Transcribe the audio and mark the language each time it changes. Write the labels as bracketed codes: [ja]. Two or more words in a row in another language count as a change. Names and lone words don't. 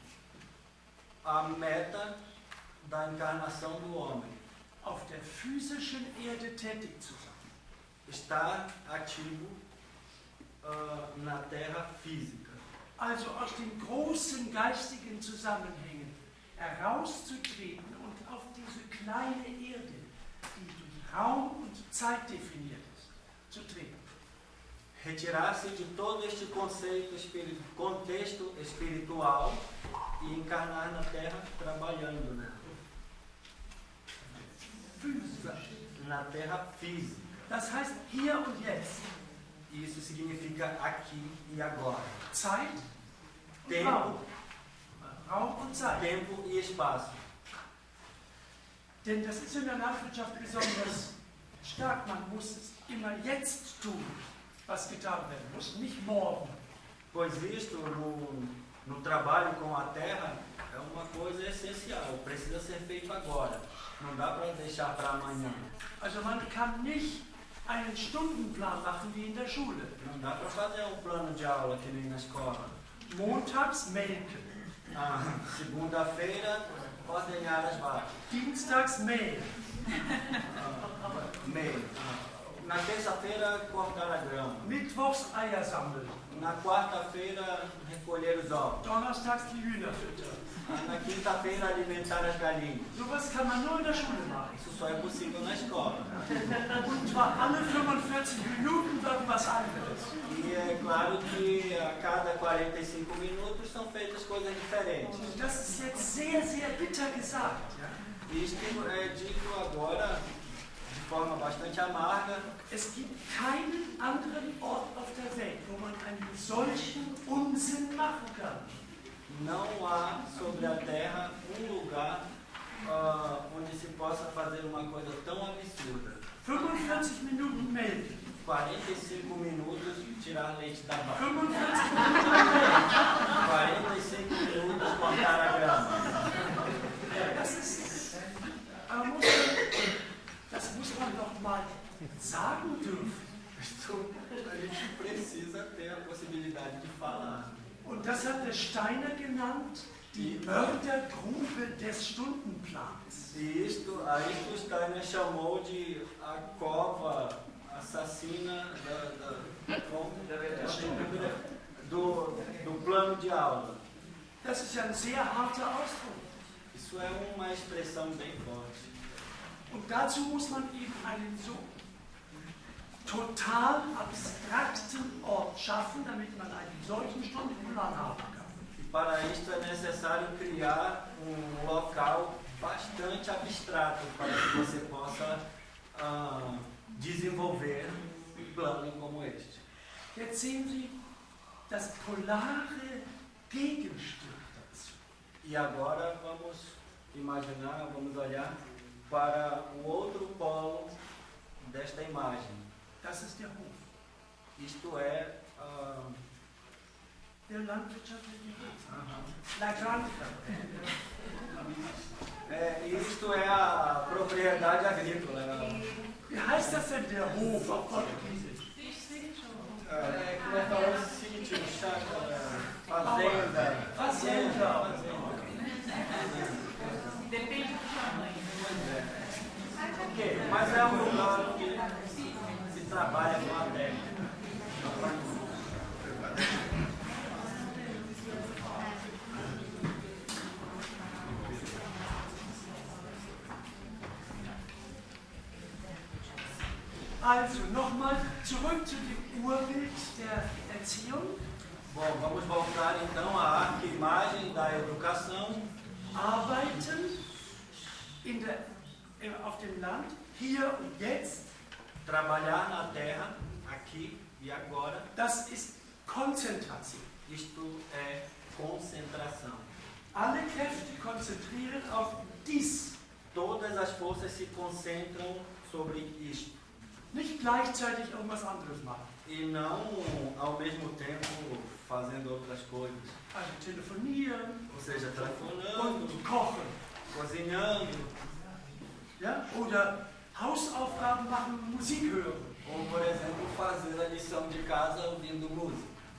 [pt] A meta da encarnação do homem. [de] Auf der physischen Erde tätig zu sein. [pt] Estar ativo na terra física. [de] Also aus den großen geistigen Zusammenhängen herauszutreten und auf diese kleine Erde, die durch Raum und Zeit definiert ist, zu treten. [pt] Retirar-se de todo este contexto espiritual e encarnar na terra trabalhando, né? [de] Physisch. [pt] Na terra física. [de] Das heißt hier und jetzt. [pt] Isso significa aqui e agora. [de] Zeit und [pt] Tempo, [de] Raum. Raum und Zeit. [pt] tempo e espaço. [de] Denn das ist in der Landwirtschaft besonders stark. Man muss es immer jetzt tun, was getan werden muss, nicht morgen. [pt] Pois isto no trabalho com a terra é uma coisa essencial, precisa ser feito agora. Não dá para deixar para amanhã. [de] Also man kann nicht einen Stundenplan machen wie in der Schule. [pt] Não dá para fazer um plano de aula que nem na escola. [de] Montags melken, [pt] Segunda-feira, ordenhar as vacas. [de] Dienstags mähen, [pt] Meio. Na terça-feira, cortar a grama. [de] Mittwochs Eier sammeln, [pt] Na quarta-feira, recolher os ovos. [de] Donnerstags die Hühner füttern. [pt] Na quinta-feira, alimentar as galinhas. [de] Sowas kann man nur in der Schule machen. [pt] Isso só é possível na escola. [de] Und zwar alle 45 Minuten irgendwas anderes. [pt] E é claro que a cada 45 minutos são feitas coisas diferentes. [de] Und das ist jetzt sehr, sehr bitter gesagt. Ja? [pt] Isto é dito agora de forma bastante amarga. [de] Es gibt keinen anderen Ort auf der Welt, wo man einen solchen Unsinn machen kann. [pt] Não há sobre a terra lugar onde se possa fazer uma coisa tão absurda. [de] 45 Minuten melken. [pt] 45 minutos tirar leite da vaca. 45 45 minutos cortar a grama. [de] Das muss man doch mal sagen dürfen. [pt] A gente precisa ter a possibilidade de falar. [de] Und das hat der Steiner genannt, die Mördergrube des Stundenplans. [pt] E a isto Steiner chamou de a cova assassina do plano de aula. [de] Das ist ja ein sehr harter Ausdruck. [pt] Isso é uma expressão bem forte. [de] Und dazu muss man eben einen so total abstrakten Ort schaffen, damit man einen solchen Stundenplan haben kann. [pt] E para isto é necessário criar local bastante abstrato para que você possa desenvolver um plano como este. [de] Jetzt sehen Sie das polare Gegenstück dazu. [pt] E agora vamos olhar para o outro polo desta imagem. [de] Das ist der Hof, [pt] Isto é [de] der landwirtschaftliche Hof. [es] La granja. [pt] Isto é a propriedade agrícola. [de] Wie heißt das denn, der Hof auf Portugiesisch? [pt] Como é que fala? Sítio, chácara, fazenda. Fazenda. Depende do tamanho. Ok, mas é um lugar onde se trabalha com a terra. [de] Also nochmal zurück zu dem Urbild der Erziehung. [pt] Bom, vamos voltar então à arquimagem da educação. [de] Arbeiten auf dem Land, hier und jetzt, [pt] Trabalhar na terra, aqui e agora. [de] das ist Konzentration. [pt] Isto é concentração. [de] Alle Kräfte konzentrieren auf dies. [pt] Todas as forças se concentram sobre isto. [de] Nicht gleichzeitig irgendwas anderes machen. [pt] E não ao mesmo tempo fazendo outras coisas. [de] Also telefonieren [pt] Ou seja, telefonando, [de] und kochen. [pt] cozinhando, [de] Ja? Oder Hausaufgaben machen, Musik hören. [pt] ou por exemplo fazer a lição de casa ouvindo música.